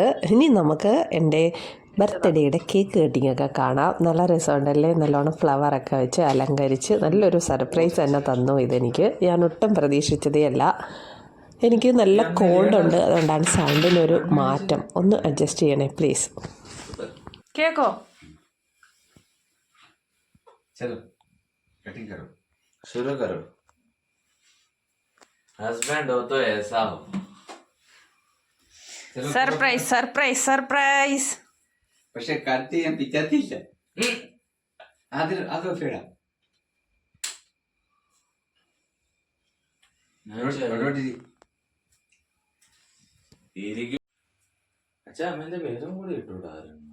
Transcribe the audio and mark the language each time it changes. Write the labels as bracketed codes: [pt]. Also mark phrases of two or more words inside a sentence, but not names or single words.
[ml] ഇനി നമുക്ക് എൻ്റെ ബർത്ത്ഡേയുടെ കേക്ക് കട്ടിങ്ങൊക്കെ കാണാം. നല്ല രസമുണ്ടല്ലേ? നല്ലോണം ഫ്ലവറൊക്കെ വെച്ച് അലങ്കരിച്ച് നല്ലൊരു സർപ്രൈസ് തന്നെ തന്നു ഇതെനിക്ക്. ഞാൻ ഒട്ടും പ്രതീക്ഷിച്ചതേ അല്ല. എനിക്ക് നല്ല കോൾഡുണ്ട്, അതുകൊണ്ടാണ് സൗണ്ടിനൊരു മാറ്റം. ഒന്ന് അഡ്ജസ്റ്റ് ചെയ്യണേ പ്ലീസ്. കേക്കോ? [hi] शुरू करो. हस्बैंड हो तो ऐसा हो. [en] surprise surprise surprise. [ml] പക്ഷെ കട്ട് ചെയ്യാൻ പിറ്റത്തില്ല. അത് ഫീടാ. അച്ഛാ അമ്മേന്റെ പേരും കൂടി ഇട്ടുകൂടായിരുന്നു.